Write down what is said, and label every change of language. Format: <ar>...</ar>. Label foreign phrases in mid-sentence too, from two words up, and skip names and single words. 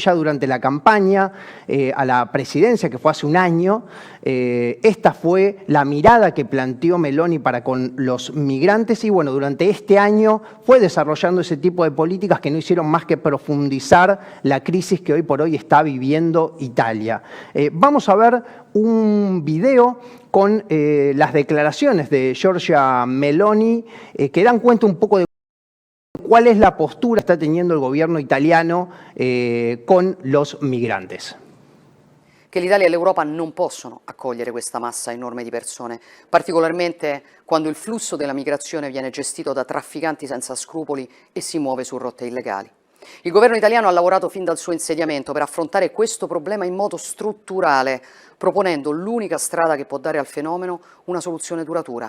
<es>Ya durante la campaña a la presidencia, que fue hace un año, esta fue la mirada que planteó Meloni para con los migrantes y durante este año fue desarrollando ese tipo de políticas que no hicieron más que profundizar la crisis que hoy por hoy está viviendo Italia. Vamos a ver un video con las declaraciones de Giorgia Meloni que dan cuenta un poco de cuál es la postura que está teniendo el gobierno italiano con los migrantes.</es> <it>Che l'Italia e l'Europa non possono accogliere questa massa enorme di persone, particolarmente quando il flusso della migrazione viene gestito da trafficanti senza scrupoli e si muove su rotte illegali. Il governo italiano ha lavorato fin dal suo insediamento per affrontare questo problema in modo strutturale, proponendo l'unica strada che può dare al fenomeno una soluzione duratura.</it>